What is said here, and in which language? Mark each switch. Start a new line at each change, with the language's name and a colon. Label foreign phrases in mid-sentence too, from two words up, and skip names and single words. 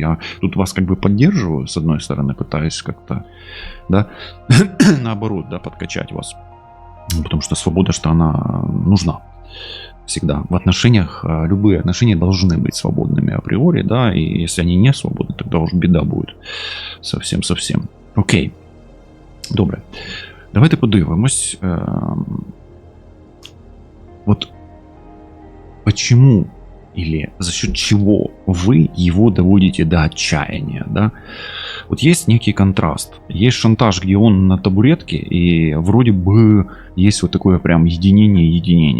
Russian: Я тут вас как бы поддерживаю, с одной стороны, пытаюсь как-то, да, наоборот, да, подкачать вас. Потому что свобода, что она нужна всегда. В отношениях, любые отношения должны быть свободными априори, да, и если они не свободны, тогда уж беда будет. Совсем-совсем.
Ukrainian: Окей. Добре. Давайте подивимось.
Russian: Вот почему или за счет чего вы его доводите до отчаяния, да? Вот есть некий контраст. Есть шантаж, где он на табуретке, и вроде бы есть вот такое прям единение.